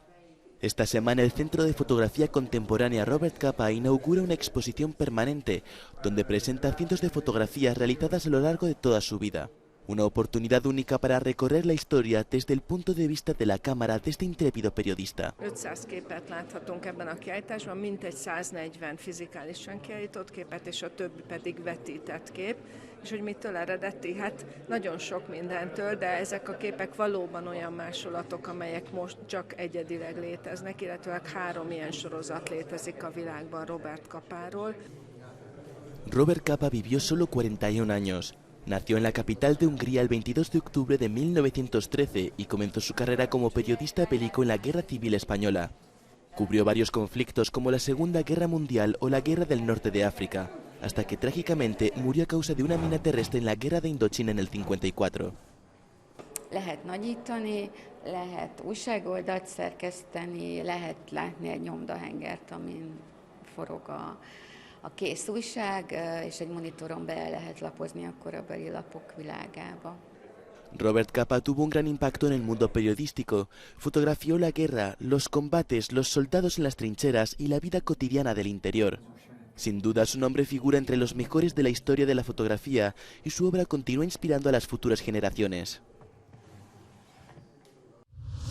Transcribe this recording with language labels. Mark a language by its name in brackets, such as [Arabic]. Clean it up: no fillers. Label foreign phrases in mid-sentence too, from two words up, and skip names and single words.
[Spanish] Esta semana el Centro de Fotografía Contemporánea Robert Capa inaugura una exposición permanente donde presenta cientos de fotografías realizadas a lo largo de toda su vida. Una oportunidad única para recorrer la historia desde el punto de vista de la cámara de este intrépido periodista. [Hungarian] 500 képet láthatunk ebben a kiállításban, mintegy 140 fizikálisan kiállított képet, és a többi pedig vetített kép. És hogy mitől eredeti? Hát nagyon sok mindentől, de ezek a képek valóban olyan másolatok, amelyek most csak egyedileg léteznek, illetve 3 ilyen sorozat létezik a világban Robert Capáról. [Spanish] Robert Capa vivió solo 41 años. Nació en la capital de Hungría el 22 de octubre de 1913 y comenzó su carrera como periodista bélico en la Guerra Civil Española. Cubrió varios conflictos como la Segunda Guerra Mundial o la Guerra del Norte de África, hasta que trágicamente murió a causa de una mina terrestre en la Guerra de Indochina en el 54. [Hungarian] Lehet nagyítani, lehet újságoldalt szerkeszteni, lehet látni egy nyomdahengert, amin forog a kész újság, és egy monitoron be lehet lapozni a korabeli lapok világába. [Spanish] Robert Capa tuvo un gran impacto en el mundo periodístico. Fotografió la guerra, los combates, los soldados en las trincheras y la vida cotidiana del interior. Sin duda, su nombre figura entre los mejores de la historia de la fotografía y su obra continúa inspirando a las futuras generaciones.